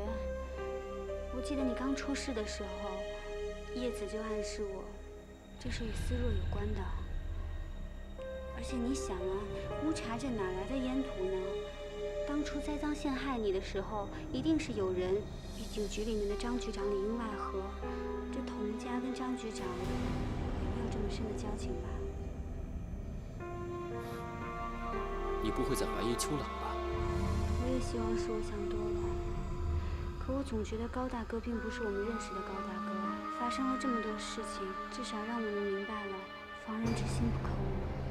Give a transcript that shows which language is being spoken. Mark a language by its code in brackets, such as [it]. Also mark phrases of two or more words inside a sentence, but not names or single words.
[zh] 我記得你剛出事的時候，葉子就暗示我，這是與思若有關的。而且你想啊，烏茶鎮哪來的煙土呢？當初栽贓陷害你的時候，一定是有人與警局裡面的張局長裡應外合。這童家跟張局長也沒有這麼深的交情吧？你不會在懷疑秋朗吧？我也希望是我想多了。可我總覺得高大哥並不是我們認識的高大哥。發生了這麼多事情，至少讓我們明白了防人之心不可無。